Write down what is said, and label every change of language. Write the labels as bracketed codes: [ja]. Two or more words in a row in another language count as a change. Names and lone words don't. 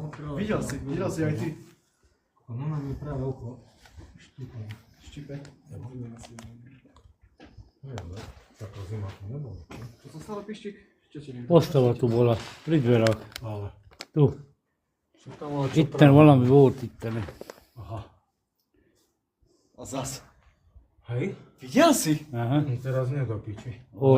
[sk] Videl si aj ty. No na mi práve oko. Štípam. Štipe. No ja, taká zima to nebola. Čo sa stalo, pištík? Čo ti niekto? Postava tu bola, pri dverách. Ale... Tu. Čo tam bolo, čo [hu] Itten valami volt itten. [sk] Aha. A zas. Hej? Videl si? Aha. Teraz nie do piči. Orb.